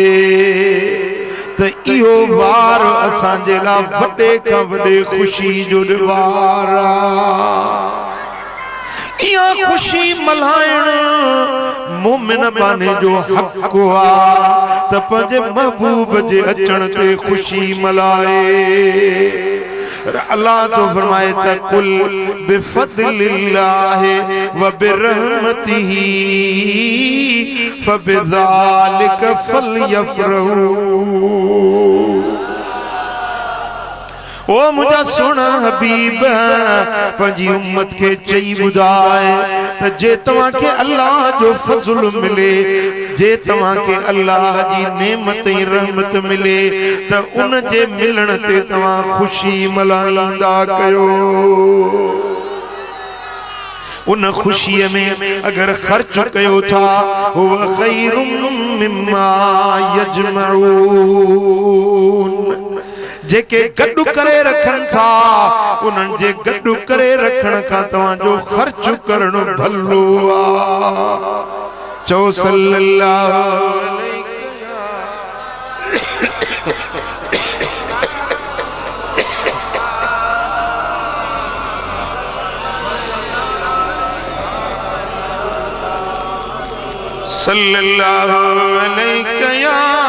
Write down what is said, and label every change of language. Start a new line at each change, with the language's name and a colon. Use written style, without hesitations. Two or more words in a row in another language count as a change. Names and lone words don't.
Sindhi: त इहो वार असां जे ला वॾे खां वॾे ख़ुशी जो वार इहा खुशी मल्हाइण मोमिन बाने जो हक़ आ त पंहिंजे महबूब जे अचण ते खुशी मल्हाए अल्लाह तो फरमाए त
Arabic: قل بفضل الله وبرحمته فبذلك فليفرحوا
Sindhi: ओ मुझा सोना हबीब पंजी उम्मत के चई बुधाए त जे तवा के अल्लाह जो फजल मिले जे तवा के अल्लाह जी नेमत ऐं रहमत मिले त उन जे मिलण ते तवा खुशी मल्हाईंदा कयो उन खुशी में अगर खर्च कयो था
Arabic: هو خير مما يجمعون
Sindhi: जेके गड्डू करे रखन था उनन जे गड्डू करे रखण का तवा जो खर्च करणो भलो आ चो
Arabic: صلى الله عليه صلى الله عليه
Sindhi: या